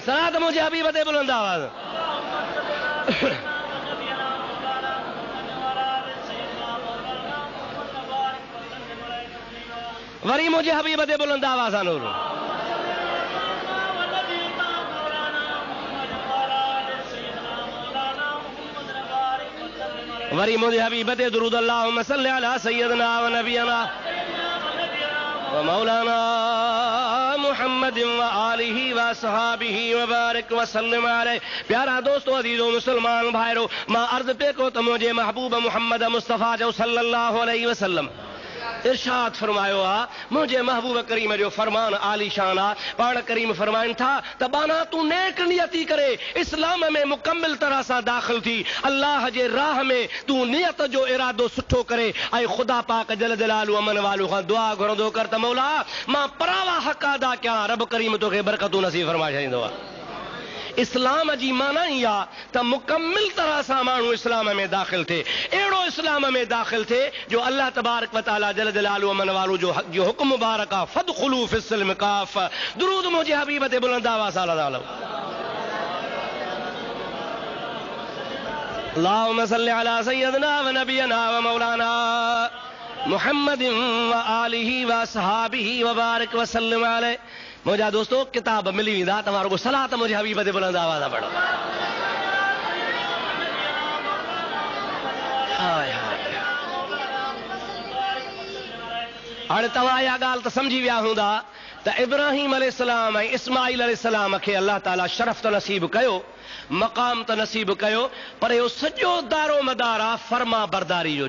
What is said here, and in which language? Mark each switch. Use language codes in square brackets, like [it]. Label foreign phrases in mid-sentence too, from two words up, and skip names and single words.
[sd] सलात मुंहिंजे हबीब ते बुलंद आवाज़। वरी मुंहिंजे हबीब ते बुलंद आवाज़ सां नूर। वरी मुंहिंजे हबीब ते दुरूद [ar] اللهم صل على سيدنا ونبينا ومولانا محمد وآله وصحبه وبارك وسلم عليه. [sd] प्यारा दोस्तों, अज़ीज़ो मुसलमान भाइरो, मां अर्ज़ पे को त मुंहिंजे महबूब मुहम्मद मुस्तफ़ा जो [ar] صلى الله عليه وسلم [sd] इरशाद फरमायो आहे। मुंहिंजे महबूब करीम जो फरमान आलीशान आहे। पाण करीम फरमाइनि था त बाना तूं नेक नियती करे इस्लाम में मुकम्मिल तरह सां दाख़िल थी, अल्लाह जे राह में तूं नियत जो इरादो सुठो करे ऐं ख़ुदा पाक [ar] جل جلاله [sd] अमन वालू खां दुआ घुरंदो कर त मौला मां परावा हक़ अदा कयां, रब करीम तोखे बरकतूं नसीब फरमाए छॾींदो आहे। इस्लाम जी माना ई आहे त मुकम्मिल तरह सां माण्हू इस्लाम में दाख़िल थिए। अहिड़ो इस्लाम में दाख़िल थिए जो [ar] الله تبارك وتعالى جل جلاله [sd] अमन वालू जो हुक्म मुबारक आहे, [ar] فادخلوا في السلم كافة. [sd] दुरूद मुंहिंजे हबीब ते बुलंद आवाज़ सां लॻायो। [ar] اللهم صل على سيدنا ونبينا ومولانا محمد وآله وصحبه وبارك وسلم عليه. [sd] मुंहिंजा दोस्तों, किताब मिली वेंदा, तव्हां रुगो सलात मुंहिंजे हबीब ते बुलंद आवाज़ सां पढ़ो। हाणे तव्हां इहा ॻाल्हि त सम्झी विया हूंदा त इब्राहिम अलैहिस्सलाम ऐं इस्माईल अलैहिस्सलाम खे अल्लाह ताला शरफ़ त नसीब कयो, मक़ाम त नसीब कयो, पर इहो सॼो दारो मदार आहे फर्मा बरदारी जो।